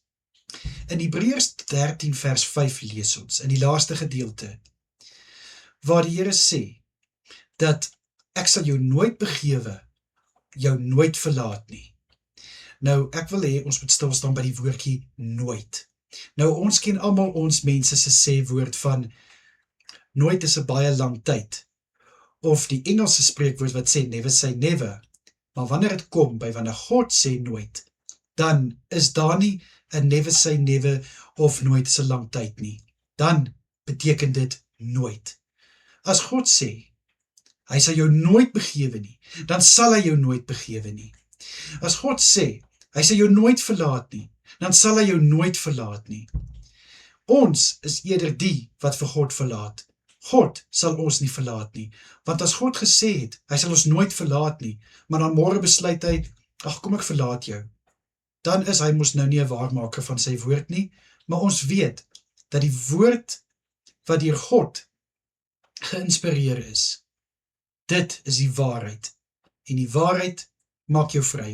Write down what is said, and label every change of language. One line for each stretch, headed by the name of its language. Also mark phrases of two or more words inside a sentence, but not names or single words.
Afrikaans: In Hebreërs 13 vers 5 lees ons, in die laaste gedeelte, waar die Here sê, dat ek sal jou nooit begewe, jou nooit verlaat nie. Nou, ek wil hê ons moet stilstaan by die woordjie nooit. Nou, ons ken almal ons mense se sê woord van nooit is 'n baie lang tyd. Of die Engelse spreekwoord wat sê
English: never say never.
Afrikaans: Maar wanneer dit kom by wanneer God sê nooit, dan is daar nie 'n
English: never say never
Afrikaans: of nooit is 'n lang tyd nie. Dan beteken dit nooit. As God sê, hy sal jou nooit begewe nie, dan sal hy jou nooit begewe nie. As God sê, hy sal jou nooit verlaat nie, dan sal hy jou nooit verlaat nie. Ons is eerder die wat vir God verlaat. God sal ons nie verlaat nie, want as God gesê het, hy sal ons nooit verlaat nie, maar dan môre besluit hy, ag kom ek verlaat jou, dan is hy mos nou nie 'n waarmaker van sy woord nie, maar ons weet, dat die woord wat deur God geïnspireer is, dit is die waarheid, en die waarheid maak jou vry.